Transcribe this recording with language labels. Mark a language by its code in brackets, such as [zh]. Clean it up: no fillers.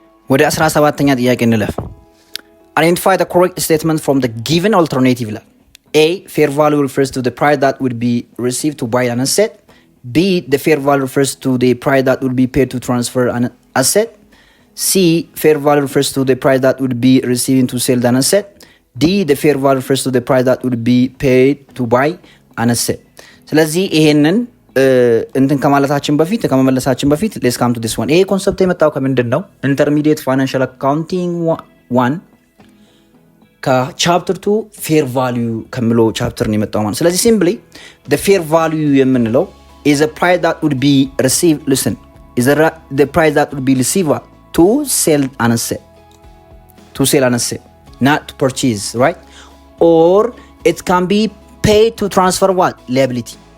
[am] ወደ 17ኛ ጥያቄ እንለፍ [en] identify the correct statement from the given alternative ይላል A fair value refers to the price that would be received to buy an asset B, the fair value refers to the price that would be paid to transfer an asset. C, fair value refers to the price that would be receiving to sell an asset. D, the fair value refers to the price that would be paid to buy an asset. [am] ስለዚህ ይሄንን እንትን ከመመለሳችን በፊት [en] let's come to this one. [am] ይሄ ኮንሰፕት የመጣው ከምንድን ነው? Intermediate Financial Accounting 1 ከቻፕተር 2 ፌር ቫልዩ ከሚለው ቻፕተር ነው የመጣው ማለት ስለዚህ [en] ሲምፕሊ the fair value የምንለው is a price that would be received the price that would be received to sell an asset not to purchase right or it can be paid to transfer what liability